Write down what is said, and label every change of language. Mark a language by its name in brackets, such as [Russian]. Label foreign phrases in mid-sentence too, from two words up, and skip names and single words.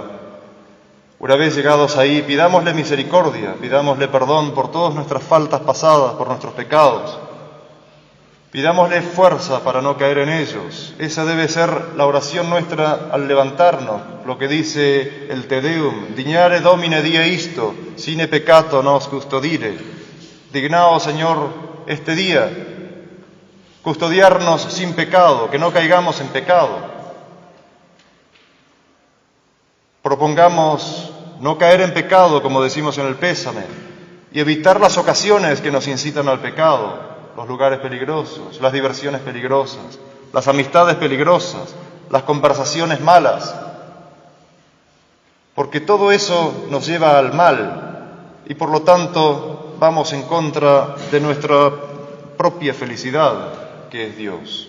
[Spanish] Una vez llegados ahí, pidámosle misericordia, pidámosle perdón por todas nuestras faltas pasadas, por nuestros pecados. Pidámosle fuerza para no caer en ellos. Esa debe ser la oración nuestra al levantarnos, lo que dice el Te Deum: [Latin] Dignare Domine die isto, sine peccato nos custodire. [Spanish] Dignaos, Señor, este día, custodiarnos sin pecado, que no caigamos en pecado. Propongamos no caer en pecado, como decimos en el pésame, y evitar las ocasiones que nos incitan al pecado, los lugares peligrosos, las diversiones peligrosas, las amistades peligrosas, las conversaciones malas, porque todo eso nos lleva al mal y por lo tanto vamos en contra de nuestra propia felicidad, que es Dios.